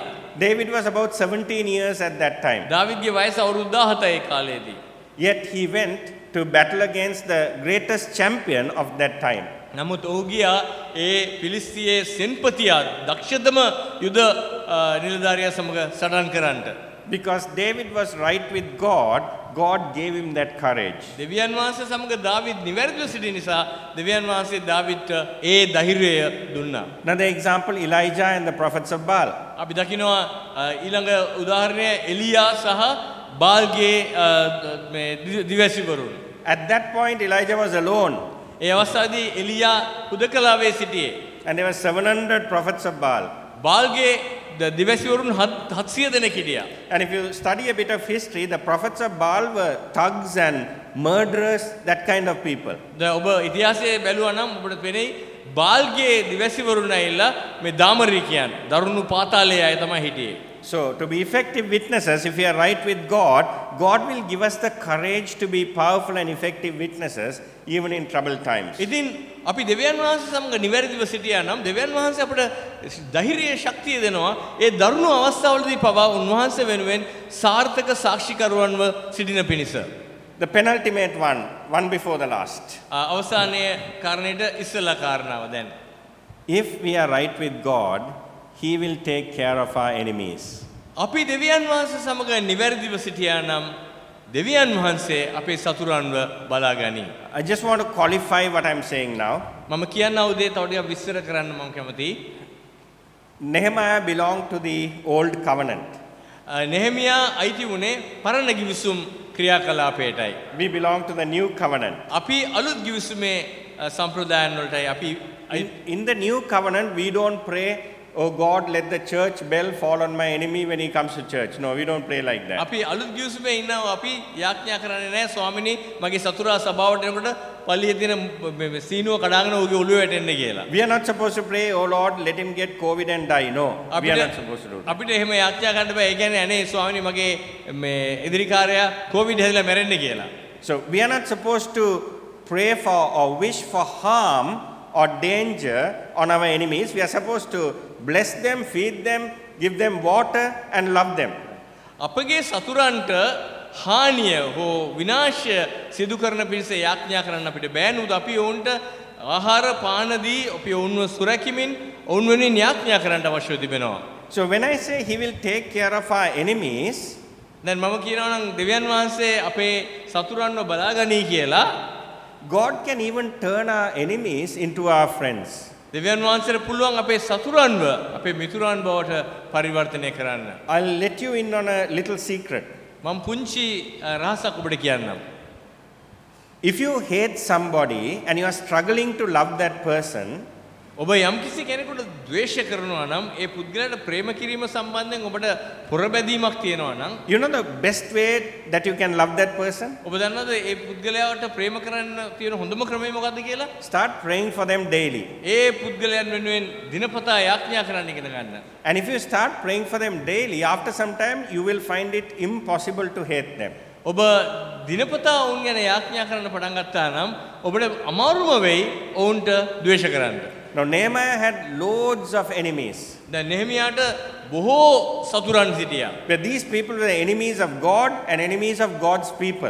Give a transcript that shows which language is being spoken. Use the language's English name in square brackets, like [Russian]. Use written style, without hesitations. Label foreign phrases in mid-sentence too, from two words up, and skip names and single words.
[English] David was about 17 years at that time. [Sinhala] දාවිද්ගේ වයස අවුරුදු 17 ඒ කාලේදී. [English] Yet he went to battle against the greatest champion of that time. [Sinhala] නමුත් ඔහු ගියා ඒ පිලිස්තියේ සෙන්පතියා දක්ෂතම යුද නිලධාරියා සමග සටන් කරන්නට. [English] Because David was right with God, God gave him that courage. [Sinhala] දෙවියන් වහන්සේ සමග දාවිද් නිවැරදිව සිටි නිසා දෙවියන් වහන්සේ දාවිද්ට ඒ ධෛර්යය දුන්නා. [English] Another example, Elijah and the prophets of Baal. [Sinhala] අපි දකිනවා ඊළඟ උදාහරණය එලියා සහ බාල්ගේ මේ දිවැසිවරුන්. [English] At that point, Elijah was alone, [Sinhala] ඒ අවස්ථාවේදී එලියා හුදකලාවේ සිටියේ. [English] and there were 700 prophets of Baal. [Sinhala] බාල්ගේ දිවැසිවරුන් 700 දෙනෙක් හිටියා. [English] And if you study a bit of history, the prophets of Baal were thugs and murderers, that kind of people. [Sinhala] දැන් ඔබ ඉතිහාසයේ බැලුවා නම් ඔබට පෙනෙයි බාල්ගේ දිවැසිවරුන් ඇවිල්ලා මේ දාමරිකයන් දරුණු පාතාලයේ අය තමයි හිටියේ. [English] So, to be effective witnesses, if we are right with God, God will give us the courage to be powerful and effective witnesses even in troubled times. [Sinhala] ඉතින් අපි දෙවියන් වහන්සේ සමග නිවැරදිව සිටියා නම් දෙවියන් වහන්සේ අපට ධෛර්යයේ ශක්තිය දෙනවා. ඒ දරුණු අවස්ථාවලදී පවා උන්වහන්සේ වෙනුවෙන් සාර්ථක සාක්ෂිකරුවන්ව සිටින පිණිස. [English] The penultimate one before the last. [Sinhala] අවසානයේ කාරණේට ඉස්සලා කාරණාව දැන්. [English] If we are right with God, He will take care of our enemies. [Sinhala] අපි දෙවියන් වහන්සේ සමග නිවැරදිව සිටියා නම් දෙවියන් වහන්සේ අපේ සතුරන්ව බලා ගනී. [English] I just want to qualify what I'm saying now. [Sinhala] මම කියන්න උදේ තව ටිකක් විස්තර කරන්න මම කැමතියි. [English] Nehemiah belonged to the old covenant. [Sinhala] නෙහෙමියා අයිති වුණේ පරණ ගිවිසුම් ක්‍රියාකලාපයටයි. [English] We belong to the new covenant. [Sinhala] අපි අලුත් ගිවිසුමේ සම්ප්‍රදායන් වලටයි අපි [English] In the new covenant, we don't pray, oh God, let the church bell fall on my enemy when he comes to church. No, we don't pray like that. [Sinhala] අපි අලුත් ගිවිසුමේ ඉන්නවා අපි යාඥා කරන්නේ නැහැ ස්වාමිනී මගේ සතුරා සභාවට එනකොට පල්ලියේ තියෙන සීනුව කඩාගෙන ඔහුගේ ඔළුවේ වැටෙන්න කියලා. [English] We are not supposed to pray, oh Lord, let him get COVID and die. No, we are not supposed to do that. [Sinhala] අපිට එහෙම යාඥා කරන්න බෑ. ඒ කියන්නේ අනේ ස්වාමිනී මගේ මේ එදිරිකාරයා කොවිඩ් හැදලා මැරෙන්න කියලා. [English] So we are not supposed to pray for or wish for harm or danger on our enemies. We are supposed to bless them, feed them, give them water and love them. [Sinhala] අපගේ සතුරන්ට හානිය හෝ විනාශය සිදු කරන පිණිස යාඥා කරන්න අපිට බෑ. නමුත් අපි ඔවුන්ට ආහාර පාන දී අපි ඔවුන්ව සුරැකීමෙන් ඔවුන් වෙනුවෙන් යාඥා කරන්න අවශ්‍ය තිබෙනවා. [English] So when I say he will take care of our enemies, [Sinhala] දැන් මම කියනවා නම් දෙවියන් වහන්සේ අපේ සතුරන්ව බලා ගනී කියලා. [English] God can even turn our enemies into our friends. [Sinhala] දෙවියන් වහන්සේට පුළුවන් අපේ සතුරන්ව අපේ මිතුරන් බවට පරිවර්තනය කරන්න. [English] I'll let you in on a little secret. [Sinhala] මම පුංචි රහසක් ඔබට කියන්නම්. [English] If you hate somebody and you are struggling to love that person, [Sinhala] ඔබ යම්කිසි කෙනෙකුට ද්වේෂ කරනවා නම් ඒ පුද්ගලයාට ප්‍රේම කිරීම සම්බන්ධයෙන් ඔබට පොරබැදීමක් තියෙනවා නම් [English] you know the best way that you can love that person? [Sinhala] ඔබ දන්නවද ඒ පුද්ගලයාට ප්‍රේම කරන්න තියෙන හොඳම ක්‍රමය මොකක්ද කියලා? [English] Start praying for them daily. [Sinhala] ඒ පුද්ගලයන් වෙනුවෙන් දිනපතා යාඥා කරන්න ඉගෙන ගන්න. [English] And if you start praying for them daily, after some time you will find it impossible to hate them. [Sinhala] ඔබ දිනපතා ඔවුන් ගැන යාඥා කරන්න පටන් ගත්තා නම් ඔබට අමාරුම වෙයි ඔවුන්ට ද්වේෂ කරන්න. [English] Now Nehemiah had loads of enemies. [Sinhala] දැන් නෙහෙමියාට බොහෝ සතුරන් සිටියා. [English] But these people were the enemies of God and enemies of God's people.